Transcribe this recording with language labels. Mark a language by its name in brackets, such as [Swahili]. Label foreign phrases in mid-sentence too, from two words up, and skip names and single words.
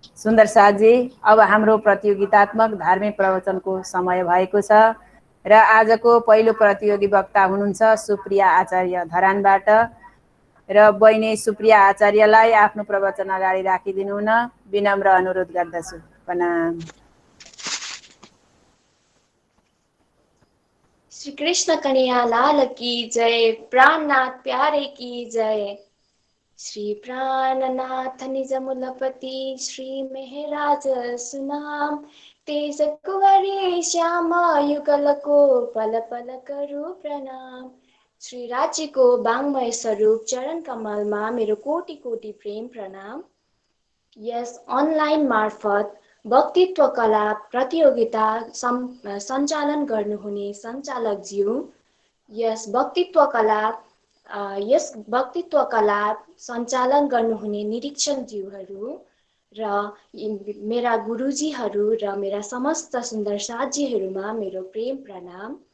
[Nepali] सुन्दर साथजी, अब हाम्रो प्रतियोगितात्मक धार्मिक प्रवचनको समय भएको छ र आजको पहिलो प्रतियोगी वक्ता हुनुहुन्छ सुप्रिया आचार्य धरानबाट र बहिनी सुप्रिया आचार्यलाई आफ्नो प्रवचन अगाडि राखिदिनु हुन विनम्र अनुरोध गर्दछु। प्रणाम। [Hindi] श्री कृष्ण कन्हैया लाल की जय, प्राणनाथ प्यारे की जय। श्री प्राणनाथ निज मूलपति श्री मेहराज सुनाम, तेज कुंवरी श्याम युगल को पल पल करू प्रणाम। [Nepali] श्री राज्य को वाङ्मय स्वरूप चरण कमलमा मेरो कोटि कोटि प्रेम प्रणाम। यस अनलाइन मार्फत वक्तित्व कला प्रतियोगिता सञ्चालन गर्नुहुने सञ्चालकज्यू, यस वक्तित्व कला सञ्चालन गर्नुहुने निरीक्षकज्यूहरू र मेरा गुरुजीहरू र मेरा समस्त सुन्दर साथीहरूमा मेरो प्रेम प्रणाम।